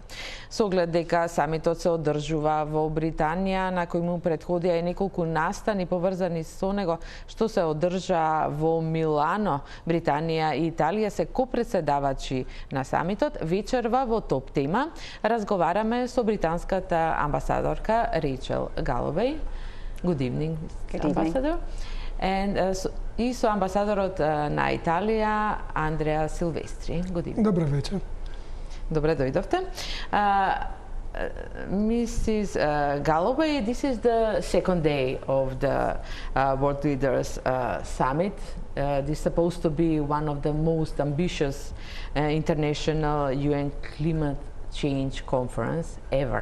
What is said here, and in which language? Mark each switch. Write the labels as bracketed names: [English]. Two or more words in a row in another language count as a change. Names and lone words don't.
[Macedonian] Со оглед дека самитот се одржува во Британија, на кој му претходија и неколку настани поврзани со него што се одржа во Милано, Британија и Италија се копредседавачи на самитот, вечерва во топ тема разговараме со британската амбасадорка Rachel Галовеј. [English] Good evening, Good Ambassador. [Macedonian] And и со амбасадорот на Италија, Андреа Сивестри. [English] Good evening. [Macedonian] Добро вечер. Добре дојдовте. [English] Mrs. Галовеј, this is the second day of the World Leaders Summit. This is supposed to be one of the most ambitious international UN climate change conference ever.